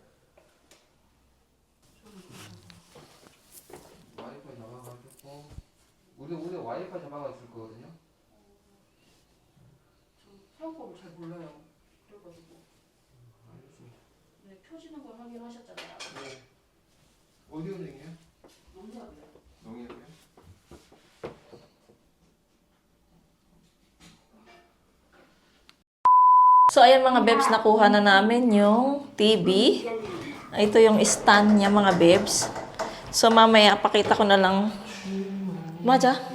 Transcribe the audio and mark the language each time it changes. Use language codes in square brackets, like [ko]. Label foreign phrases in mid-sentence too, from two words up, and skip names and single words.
[ko] 와이파이 잡아가지고 우리 와이파이 잡아가 있을 거거든요. 사용법을 잘 몰라요. 그래가지고 알겠습니다. 네, 켜지는 걸 확인하셨잖아요. 네. 어디 은행이에요? 농협이요. 농협이요? [tl] So ayan mga bebs, nakuha na namin yung TV. Ito yung stand niya mga bebs. So mamaya pakita ko na lang. Maja?